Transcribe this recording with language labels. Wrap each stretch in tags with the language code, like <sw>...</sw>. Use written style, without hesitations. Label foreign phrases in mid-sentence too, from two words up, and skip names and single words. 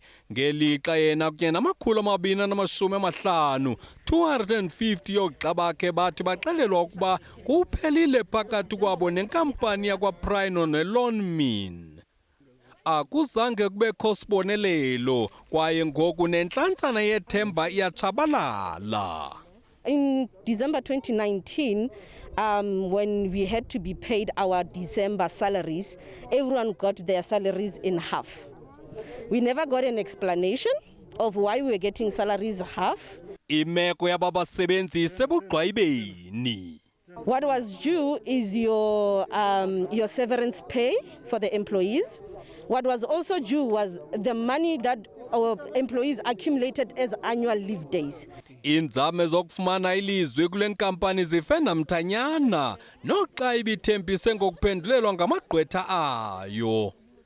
<xh>Ngelixa yena kunye nama-250 250 yoogxa bakhe bathi baxelelwa ukuba kuphelile phakathi kwabo nenkampani yakwaPrino neLoanmin. Akuzange kubekho sibonelelo kwaye ngoku nentlantsana yethemba iyatshabalala.</xh> <en>In December 2019, when we had to be paid our December salaries, everyone got their salaries in half. We never got an explanation of why we were getting salaries half.</en> <xh>Imeko yababasebenzi isebugqwayibeni.</xh> <en>What was due is your severance pay for the employees. What was also due was the money that our employees accumulated as annual leave days.</en> <xh>Inzame zokufumana ilizwi kule nkampani zifenda mthanyana noxa ibithembise ngokuphendulelwa ngamagqwetha ayo.</xh>